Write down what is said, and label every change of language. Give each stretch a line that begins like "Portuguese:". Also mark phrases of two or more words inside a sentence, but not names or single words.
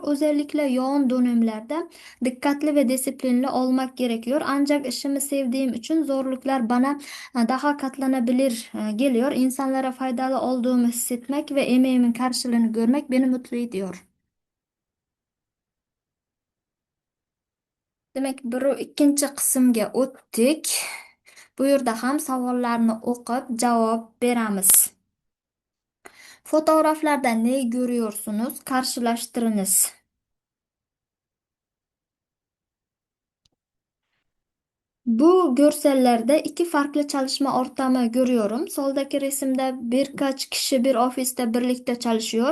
Turkish: Özellikle yoğun dönemlerde dikkatli ve disiplinli olmak gerekiyor. Ancak işimi sevdiğim için zorluklar bana daha katlanabilir geliyor. İnsanlara faydalı olduğumu hissetmek ve emeğimin karşılığını görmek beni mutlu ediyor.
Uzbek: Demek bu ikkinchi qismga o'tdik. Bu yerda ham savollarni o'qib javob beramiz.
Turkish: Fotoğraflarda ne görüyorsunuz? Karşılaştırınız. Bu görsellerde iki farklı çalışma ortamı görüyorum. Soldaki resimde birkaç kişi bir ofiste birlikte çalışıyor.